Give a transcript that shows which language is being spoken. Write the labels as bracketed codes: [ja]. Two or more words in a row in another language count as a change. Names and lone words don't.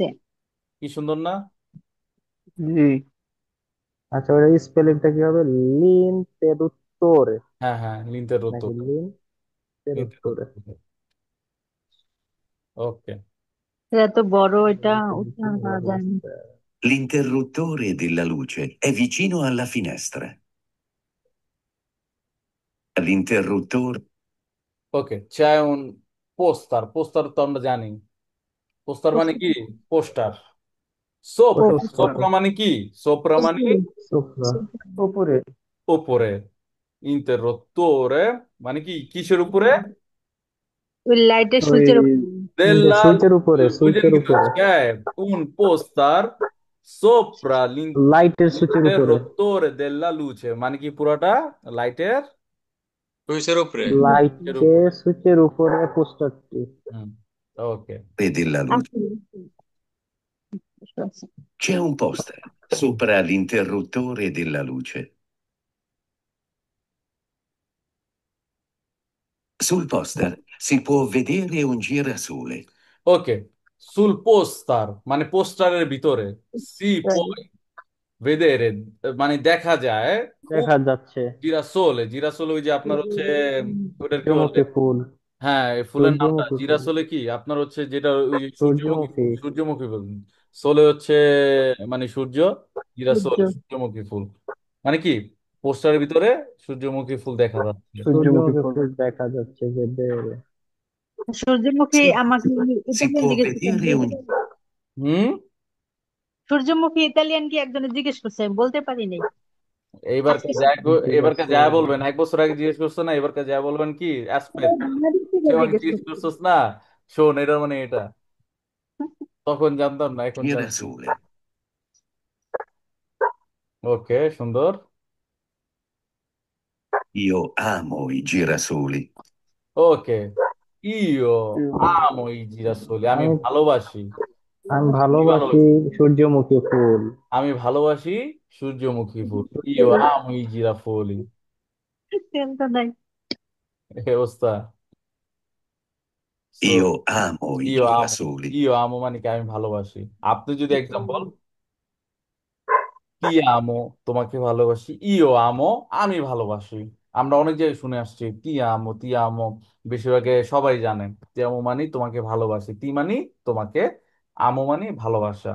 [bn] কি সুন্দর না? জি, আচ্ছা ওই স্পেলিংটা কি হবে লিনতেরুত্তরে হ্যাঁ হ্যাঁ, লিন্তের নাকি উত্তর। লিনতেরুত্তরে ওকে, এটা তো বড়, এটা উচ্চারণ করা যায় না। [it] L'interruttore della luce è vicino alla finestra. L'interruttore [bn] ওকে। [it] c'è un [bn] পোস্টার, পোস্টার তো আমরা জানি। পোস্টার মানে কি? পোস্টার। সোপ্রা, পোস্টার সোপ্রা মানে কি? সোপ্রা মানে সোফা উপরে উপরে। ইন্টাররোত্তরে মানে কি কিসের উপরে? ওই লাইটের ওই সুইচের উপর। [it] Della [bn] সুইচের উপরে বুঝেন সুইচের কিন্তু উপরে [it] c'è un poster sopra [bn] লাইটের সুইচের উপরে [it] l'interruttore della luce, [bn] মানে কি পুরোটা লাইটের luceর উপরে। লাইটের সুইচের উপরে পোস্টারটি হুম, ওকে। [it] della luce. [bn] আসলে [it] C'è un poster sopra l'interruttore della luce. Sul poster si può vedere un girasole. [bn] ওকে, [it] sul poster [bn] মানে পোস্টারের ভিতরে [it] si puoi vedere [bn] মানে দেখা যায় দেখা যাচ্ছে জিরাসোলে জিরাসোলে ওই যে আপনার হচ্ছে ওটার কি বলে, সূর্যমুখী ফুল। হ্যাঁ এই ফুলের নামটা সূর্যমুখী ফুল। জিরাসোলে কি আপনার হচ্ছে যেটা ওই যে সূর্যমুখী সূর্যমুখী। ফুল, সূর্যমুখী ফুল। সোলে হচ্ছে মানে সূর্য, জিরাসোলে সূর্যমুখী ফুল। মানে কি পোস্টারের ভিতরে সূর্যমুখী ফুল দেখা যাচ্ছে। সূর্যমুখী ফুল দেখা যাচ্ছে যে সূর্যমুখী [it] Si, [bn] আমাকে [it] si [bn] ইতালিয়ান [it] può [bn] জিজ্ঞেস [it] vedere un... [bn] হুম, সূর্যমুখী ইতালিয়ান কি একজনে জিজ্ঞেস করছে আমি বলতে পারি নাই। এইবার আজকে ঠিক এবার আছে। যা বলবেন, এক বছর আগে জিজ্ঞেস করছো না, এবার যা বলবেন কি অ্যাসপেক্ট আমাদের থেকে সে মানে জিজ্ঞেস জিজ্ঞেস করছে। করছোস না, শোন এটা মানে এটা, তখন জানতাম না এখন জানতাম। [it] girasole. [bn] ওকে, সুন্দর। [it] Io amo i girasoli. [bn] ওকে, [it] io amo i girasoli, [bn] আমি আমি ভালোবাসি। আমি কি ভালোবাসি ভালোবাসি? সূর্যমুখী ফুল। আমি ভালোবাসি সূর্যমুখী ফুল। [it] io amo i girafoli. [bn] তেলটা নাই। এই অবস্থা। So, [it] Io amo i [bn] ইও আমো, [it] girasoli. io amo [bn] মানে কি আমি ভালোবাসি। আপনি যদি এক্সাম্পল [it] ti amo [bn] তোমাকে ভালোবাসি, [it] io amo [bn] আমি ভালোবাসি। আমরা অনেক জায়গায় শুনে আসছি [it] ti amo [bn] বেশিরভাগে সবাই জানেন [it] ti amo [bn] মানে তোমাকে ভালোবাসি, তি মানে তোমাকে, আমো মানে ভালোবাসা।